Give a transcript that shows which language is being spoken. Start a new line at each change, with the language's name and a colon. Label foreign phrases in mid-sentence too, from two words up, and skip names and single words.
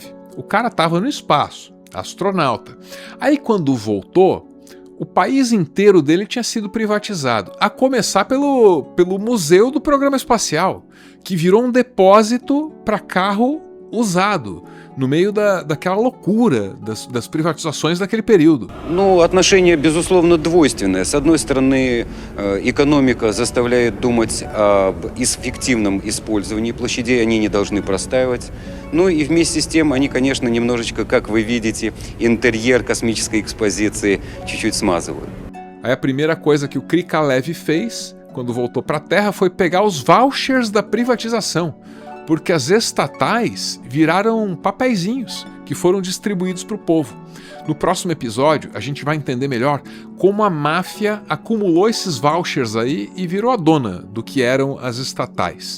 Portuguese: O cara estava no espaço, astronauta. Aí quando voltou, o país inteiro dele tinha sido privatizado, a começar pelo Museu do Programa Espacial, que virou um depósito para carro usado no meio daquela loucura das privatizações daquele período.
Russian: Ну, отношение, безусловно, двойственное. С одной стороны, экономика заставляет думать об эффективном использовании площадей, они не должны простаивать. Ну и вместе с тем, они, конечно, немножечко, как вы видите, интерьер космической экспозиции чуть-чуть смазывают.
Portuguese: Aí a primeira coisa que o Krikalev fez, quando voltou para a Terra, foi pegar os vouchers da privatização, porque as estatais viraram papeizinhos que foram distribuídos para o povo. No próximo episódio, a gente vai entender melhor como a máfia acumulou esses vouchers aí e virou a dona do que eram as estatais.